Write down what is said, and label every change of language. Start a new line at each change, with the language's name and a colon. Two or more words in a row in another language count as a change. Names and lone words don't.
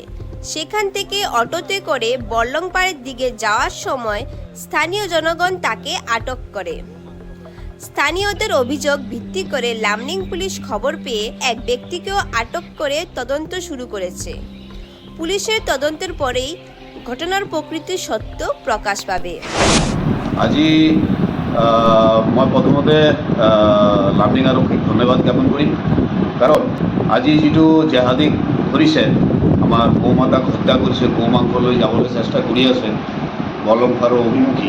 Bangla: সেখান থেকে অটোতে করে বল্লংপাড়ের দিকে যাওয়ার সময় স্থানীয় জনগণ তাকে আটক করে। স্থানীয়দের অভিযোগ ভিত্তি করে লামনিং পুলিশ খবর পেয়ে এক ব্যক্তিকেও আটক করে তদন্ত শুরু করেছে। পুলিশের তদন্তের পরেই ঘটনার প্রকৃত সত্য প্ৰকাশ পাবে।
Assamese: আজি মই প্ৰথমতে লামনিং আৰক্ষীক ধন্যবাদ জ্ঞাপন কৰিম, কাৰণ আজি যিটো জেহাদীক ধৰিছে, আমাৰ গৌ মাতাক হত্যা কৰিছে, গৌ মাংস লৈ যাবলৈ চেষ্টা কৰি আছে বল্লংপাড়ৰ অভিমুখী।